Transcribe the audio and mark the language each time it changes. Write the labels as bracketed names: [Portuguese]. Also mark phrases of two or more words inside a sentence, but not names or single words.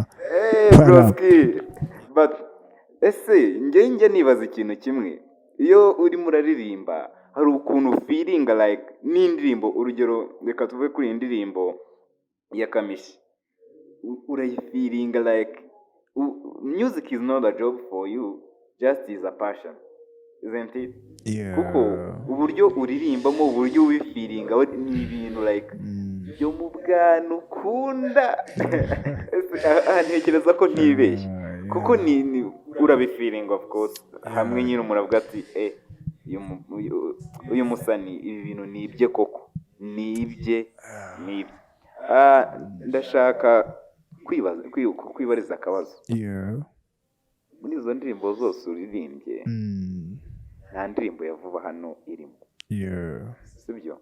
[Kinyarwanda] Broski, but ese njye nibaza ikintu kimwe, iyo urimo uraririmba hari ukuntu feelinga like n'indirimbo, urugero reka tuve kuri indirimbo ya Kamishi, urayifiringa [English] like music is not a job for you, just is a passion, isn't it? [Kinyarwanda] Kuko uburyo uririmbamo, uburyo wifiringa ni ibintu like byo mu bwana ukunda. Ntekereza ko ntibeshye, kuko ni urabifiringa [English] of course, [Kinyarwanda] hamwe nyine muravuga ati uyu musani ibi bintu ni ibye koko, ni ibye. Ndashaka kwibariza akabazo. Muri izo ndirimbo zose uririmbye, nta ndirimbo ya vuba hano irimo, sibyo?